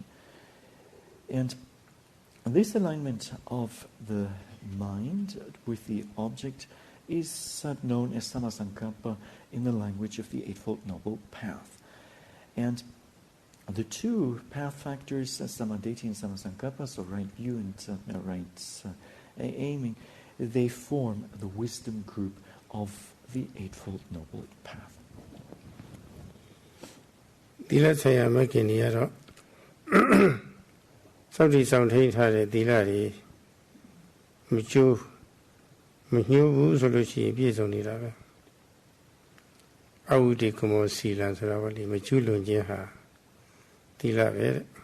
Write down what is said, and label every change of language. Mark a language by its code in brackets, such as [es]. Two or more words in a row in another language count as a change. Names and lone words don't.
[en] And this alignment of the mind with the object is known as samasankappa in the language of the Eightfold Noble Path. And the two path factors, samadhi and samasankappa, so right view and right aiming, they form the wisdom group of the Eightfold Noble Path. [my] သီလဆရာမခင်ကြီးကတော့စောင့်တည်ဆောင်ထိန်းထားတဲ့သီလတွေမကျိုးမညှိုးဘူးဆိုလို့ရှိရင်ပြည့်စုံနေတာပဲအဝိတေကမောစီလံဆိုတာကလေမကျူးလွန်ခြင်းဟာသီလပဲတဲ့